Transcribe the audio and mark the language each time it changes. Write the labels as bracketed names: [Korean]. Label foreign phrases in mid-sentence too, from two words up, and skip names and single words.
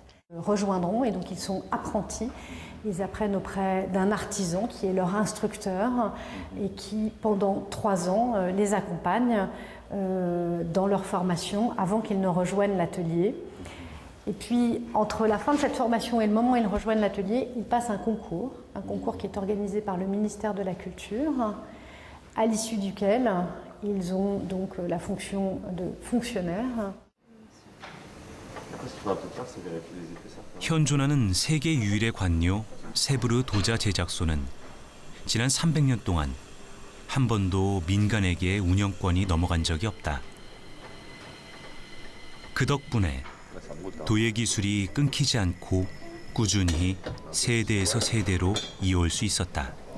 [French] Ils rejoindront, et donc ils sont apprentis. Ils apprennent auprès d'un artisan qui est leur instructeur et qui, pendant 3 ans, les accompagne dans leur formation avant qu'ils ne rejoignent l'atelier. Et puis, entre la fin de cette formation et le moment où ils rejoignent l'atelier, ils passent un concours qui est organisé par le ministère de la Culture, à l'issue duquel ils ont donc la fonction de fonctionnaire. [Korean] 현존하는 세계 유일의 관료 세부르 도자 제작소는 지난 300년 동안 한 번도 민간에게 운영권이 넘어간 적이 없다. 그 덕분에 도예 기술이 끊기지 않고 꾸준히 세대에서 세대로 이어올 수 있었다.